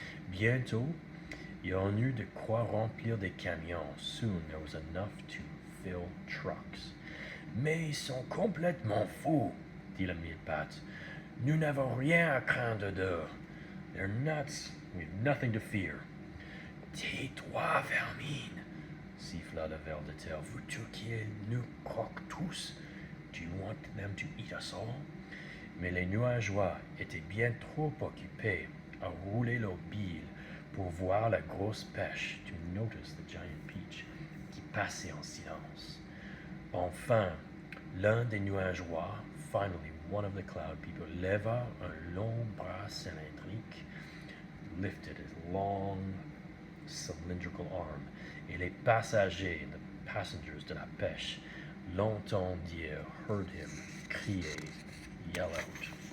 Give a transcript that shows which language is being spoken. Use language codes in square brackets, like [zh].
[fr] Bientôt, il y en eut de quoi remplir des camions. [en] Soon there was enough to fill trucks. [fr] Mais ils sont complètement fous, dit le mille-pattes. Nous n'avons rien à craindre d'eux. [en] They're nuts. We have nothing to fear. [fr] Tais-toi, vermine, siffla le ver de terre. Veux-tu qu'ils nous croquent tous? [en] Do you want them to eat us all? [fr] Mais les nuageois étaient bien trop occupés à rouler leurs billes pour voir la grosse pêche, [en] to notice the giant peach, [fr] qui passait en silence. Enfin, l'un des nuageois, [en] finally one of the cloud people, [fr] leva un long bras cylindrique, [en] lifted his long cylindrical arm, [fr] et les passagers, [en] the passengers [fr] de la pêche, l'entendirent, [en] heard him [fr] crier, [en] yell out.